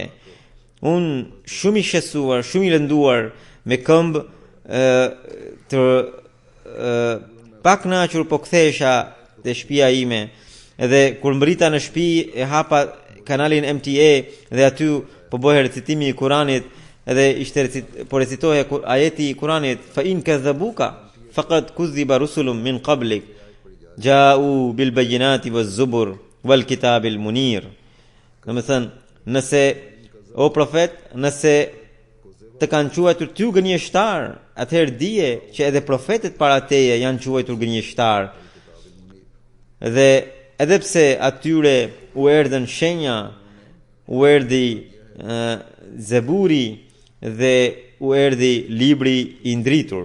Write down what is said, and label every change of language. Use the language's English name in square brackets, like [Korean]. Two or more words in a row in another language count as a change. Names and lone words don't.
[Albanian] Unë shumë i shqetësuar, shumë i lënduar, me këmbë të pak kënaqur po kthehesha te shtëpia ime, edhe kur mbrita në shtëpi e hapa kanalin MTA dhe aty po bëhej recitimi i Kuranit, edhe ishte recitohej ajeti i Kuranit, [Arabic] فإن كذبوك فقد كذب رسل من قبلك جاءوا بالبينات والزبر والكتاب المنير. [Albanian] Domethënë, nëse o profet, nëse të kanë quajtur ty gënjeshtar, atëherë dije që edhe profetët para teje janë quajtur gënjeshtar. Dhe edhe pse atyre u erdhën shenja, u erdhi Zeburi dhe u erdhi libri i ndritur.